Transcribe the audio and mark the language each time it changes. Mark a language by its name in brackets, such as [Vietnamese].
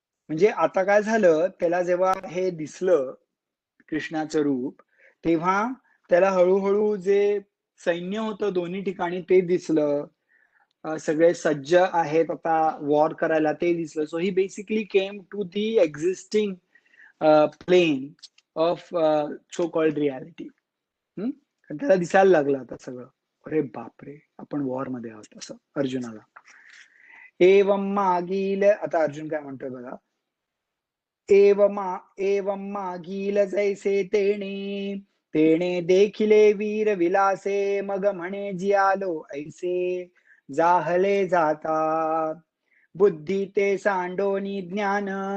[Marathi] म्हणजे आता काय झालं, त्याला जेव्हा हे दिसलं कृष्णाचं रूप, तेव्हा त्याला हळूहळू जे सैन्य होतं दोन्ही ठिकाणी ते दिसलं, सगळे सज्ज आहेत आता वॉर करायला ते दिसलं. [English] So he basically came to the existing plane of so called reality. [Marathi] त्याला दिसायला लागलं आता सगळं, अरे बापरे आपण वॉर मध्ये आहोत असं अर्जुनाला. एवं मागील, आता अर्जुन काय म्हणतोय बघा, एवं मागील जैसे तेणे तेणे देखिले वीर विलासे मग म्हणे जियालो ऐसे जाहले जाता बुद्धी ते सांडोनी ज्ञान